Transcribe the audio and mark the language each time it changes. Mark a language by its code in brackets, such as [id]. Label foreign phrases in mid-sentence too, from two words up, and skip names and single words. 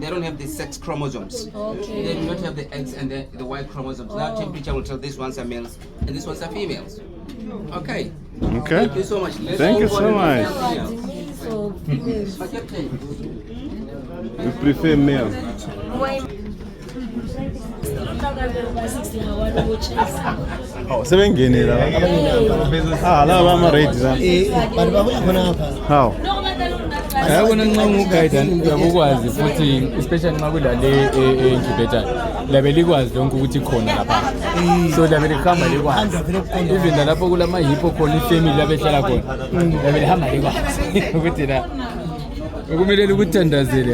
[en] They don't have the sex chromosomes. They do not have the eggs and the Y chromosomes. Now temperature will tell these ones are males and these ones are females. Okay. Thank you so much. Thank you so much. So, We prefer male. [nd] Sebengene la. La bama ready la. But babuya khona apha. [en] How? [nd] Yabona nxa unguguide uyakwazi futhi especially nxa kulale incubator labe likwazi lonke ukuthi khona lapha. So labe likhamba likwazi. Even lapho kulama hippo khona ifamily labe hlala khona. Labe lihamba likwazi ukuthi la kumele ukuthandazele ngama elephant.